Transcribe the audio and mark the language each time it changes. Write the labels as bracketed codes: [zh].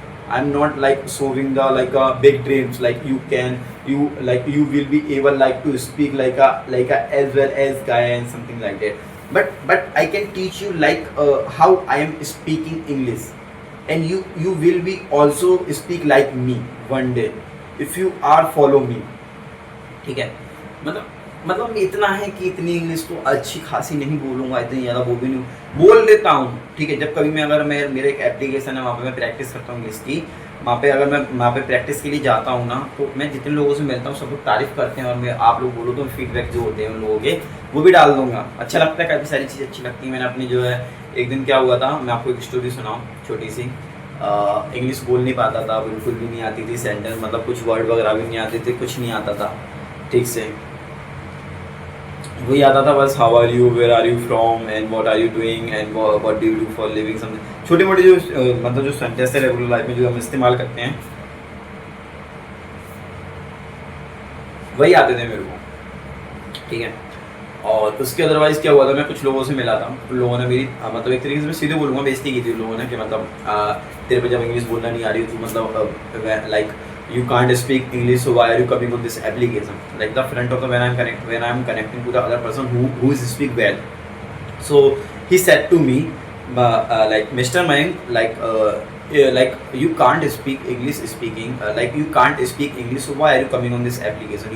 [en] I'm not like showing the big dreams like you will be able like to speak like a as well as guy and something like that. But I can teach you like how I am speaking English, and you will be also speak like me one day if you are follow me, [hi] ठीक है। मतलब इतना है कि इतनी English तो अच्छी खासी नहीं बोलूँगा, इतनी ज़्यादा वो भी नहीं बोल लेता हूँ, ठीक है। जब कभी मैं अगर मेरे एक एप्लीकेशन है वहाँ पे मैं प्रैक्टिस करता हूँ इंग्लिश की, वहाँ पे अगर मैं वहाँ पे प्रैक्टिस के लिए जाता हूँ ना, तो मैं जितने लोगों से मिलता हूँ सब लोग तारीफ़ करते हैं, और मैं आप लोग बोलो तो फीडबैक जो होते हैं उन लोगों के वो भी डाल दूँगा। अच्छा लगता है, काफ़ी सारी चीज़ें अच्छी लगती हैं। मैंने अपनी जो है एक दिन क्या हुआ था, मैं आपको एक स्टोरी सुनाऊँ छोटी सी। इंग्लिश बोल नहीं पाता था, बिल्कुल भी नहीं आती थी सेंटेंस, मतलब कुछ वर्ड वगैरह भी नहीं आते थे, कुछ नहीं आता था ठीक से। वही आता था बस [en] how are you, where are you from and what are you doing and what do you do for living, [hi] something छोटे मोटे जो मतलब जो सेंटेंस है रेगुलर लाइफ में जो हम इस्तेमाल करते हैं वही आते थे मेरे को, ठीक है। और उसके अदरवाइज़ क्या हुआ था, मैं कुछ लोगों से मिला था, उन लोगों ने मेरी मतलब एक तरीके से मैं सीधे बोलूँगा बेइज्जती की थी उन लोगों ने कि मतलब तेरे पे जब इंग्लिश बोलना नहीं आ रही तो मतलब like [en] you can't speak English, so why are you coming on this application? Like the front of the when I'm connecting to the other person who is speak well. So he said to me, like Mr. Mayank, like you can't speak English speaking, like you can't speak English, so why are you coming on this application?